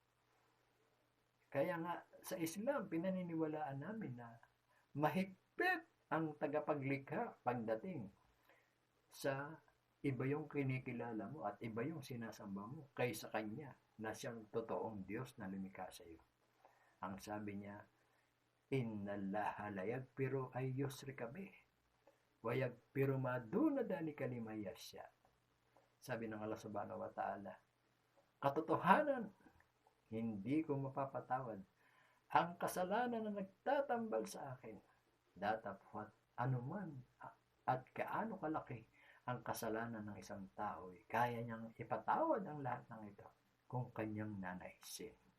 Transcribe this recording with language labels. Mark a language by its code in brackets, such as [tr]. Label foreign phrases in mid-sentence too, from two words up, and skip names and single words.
[tl] Kaya nga sa Islam, pinaniniwalaan namin na mahigpit ang tagapaglikha pagdating sa iba yung kinikilala mo at iba yung sinasamba mo kaysa kanya na siyang totoong Diyos na lumikha sa iyo. Ang sabi niya, [ar] إن الله لا يغفر أن يشرك به ويغفر ما دون ذلك لمن يشاء. [tl] Sabi ng Allah [ar] سبحانه وتعالى, [tl] katotohanan, hindi ko mapapatawad ang kasalanan na nagtatambal sa akin. Datapwat anuman at kaano kalaki ang kasalanan ng isang tao, kaya niyang ipatawad ang lahat ng ito kung kanyang nanaisin.